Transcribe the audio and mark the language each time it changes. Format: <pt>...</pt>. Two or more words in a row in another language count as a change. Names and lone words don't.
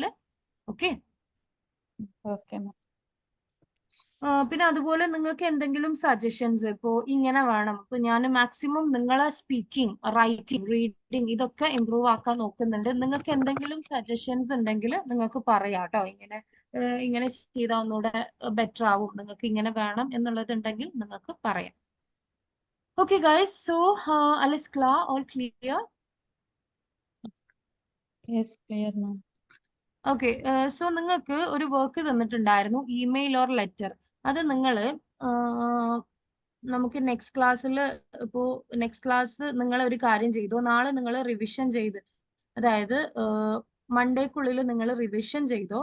<ml>ഓക്കെ, പിന്നെ അതുപോലെ നിങ്ങൾക്ക് എന്തെങ്കിലും സജഷൻസ് ഇപ്പോ ഇങ്ങനെ വേണം, ഇപ്പൊ ഞാൻ മാക്സിമം നിങ്ങളെ</ml> <en>speaking, writing, reading</en> <ml>ഇതൊക്കെ ഇമ്പ്രൂവ് ആക്കാൻ നോക്കുന്നുണ്ട്. നിങ്ങൾക്ക് എന്തെങ്കിലും സജഷൻസ് ഉണ്ടെങ്കിൽ നിങ്ങൾക്ക് പറയാം കേട്ടോ. ഇങ്ങനെ ചെയ്താൽ ഒന്നുകൂടെ ബെറ്റർ ആവും, നിങ്ങൾക്ക് ഇങ്ങനെ വേണം എന്നുള്ളത് ഉണ്ടെങ്കിൽ നിങ്ങൾക്ക് പറയാം.</ml> <en>okay guys, so</en> <de>alles klar,</de> <en>all clear? Yes, clear, ma'am.</en> <ml>ഓക്കെ, സോ നിങ്ങൾക്ക് ഒരു വർക്ക് തന്നിട്ടുണ്ടായിരുന്നു,</ml> <en>email or letter.</en> <ml>അത് നിങ്ങൾ നമുക്ക്</ml> <en>next class,</en> <ml>ഇപ്പോൾ</ml> <en>next class</en> <ml>നിങ്ങൾ ഒരു കാര്യം ചെയ്തു, നാളെ നിങ്ങൾ റിവിഷൻ ചെയ്ത്, അതായത് മൺഡേക്കുള്ളിൽ നിങ്ങൾ റിവിഷൻ ചെയ്തോ.</ml>